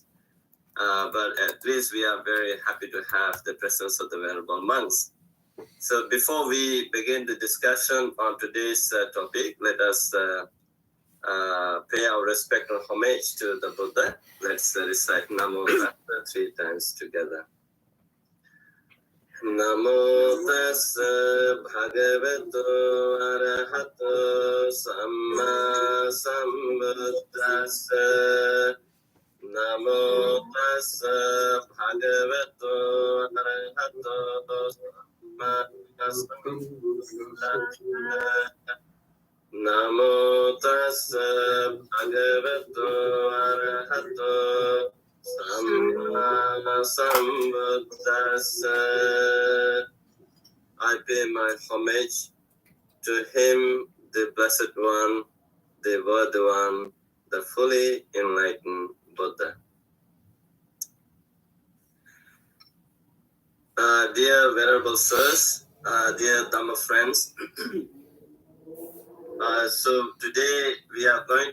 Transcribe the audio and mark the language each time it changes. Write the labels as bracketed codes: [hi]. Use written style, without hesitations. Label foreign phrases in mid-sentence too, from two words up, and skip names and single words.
[en] But at least we are very happy to have the presence of the venerable monks. So before we begin the discussion on today's topic, let us pay our respect or homage to the Buddha. Let's recite [pi] Namo Tassa [en] 3 times together. [pi] Namo Tassa Bhagavato Arahato Samma Sambuddhassa. Namo Tassa Bhagavato Arahato Namo Tassa Bhagavato Arahato Samma Sambuddhassa. [en] I pay my homage to him, the Blessed One, the Worthy One, the fully enlightened Buddha. Dear Venerable Sirs, dear Dhamma friends, so today we are going